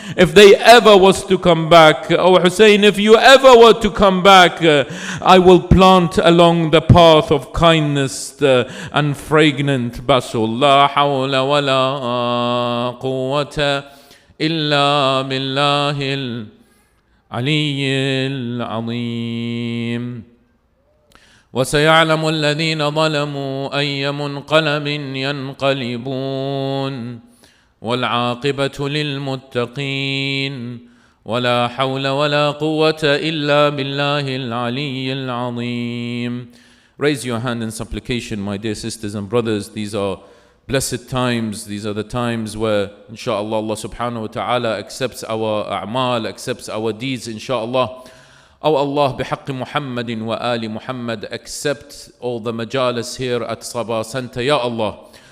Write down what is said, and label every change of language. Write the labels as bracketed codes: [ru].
[en] If they ever was to come back, oh Hussein, if you ever were to come back, I will plant along the path of kindness and fragrant basil. [ar] لا حول ولا قوة إلا بالله العلي العظيم. وسيعلم الذين ظلموا أي منقلب ينقلبون والعاقبة للمتقين ولا حول ولا قوة إلا بالله العلي العظيم. [en] Raise your hand in supplication, my dear sisters and brothers. These are blessed times. These are the times where, inshaAllah, Allah subhanahu wa ta'ala accepts our a'mal, accepts our deeds, inshaAllah. Oh Allah, [ar] bihaqqi Muhammadin wa ali Muhammad, [en] accept all the majalis here at Saba Center, Ya Allah.